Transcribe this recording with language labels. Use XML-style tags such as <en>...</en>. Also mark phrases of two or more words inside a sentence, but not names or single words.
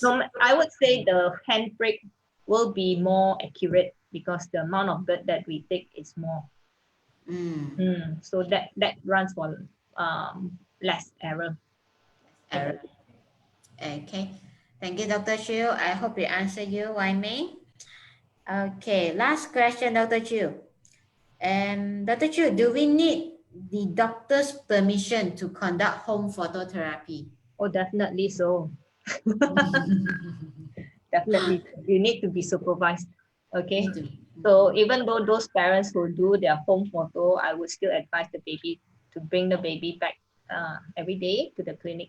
<en>I would say the hand prick will be more accurate because the amount of blood that we take is more. So that runs for less error. error. Okay. Thank you, Dr. Chu. I hope we answered you, Wai Mei. Okay, last question, Dr. Chu. Dr. Chu, do we need the doctor's permission to conduct home phototherapy? Oh, definitely so. Definitely, you need to be supervised. Okay, so even though those parents who do their home photo, I would still advise the baby to bring the baby back every day to the clinic</en>